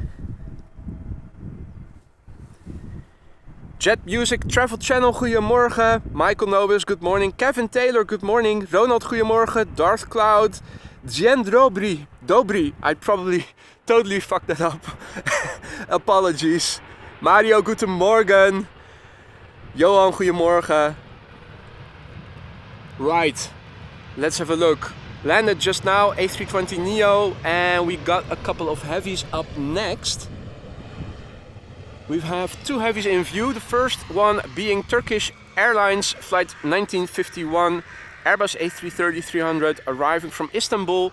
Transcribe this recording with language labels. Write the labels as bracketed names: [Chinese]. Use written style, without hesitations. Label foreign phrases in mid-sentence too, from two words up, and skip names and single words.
[Dutch] Jet Music Travel Channel, goedemorgen. [English] Michael Nobis, good morning. Kevin Taylor, good morning. [Dutch] Ronald, goedemorgen. Darth Cloud. [English] Jen Dobry, I probably totally fucked that up. Apologies. [German] Mario, guten Morgen. [Dutch] Johan, goedemorgen. [English] Right, let's have a look. Landed just now, A320neo, and we got a couple of heavies up next. We have 2 heavies in view. The first one being Turkish Airlines Flight 1951 Airbus A330-300 arriving from Istanbul.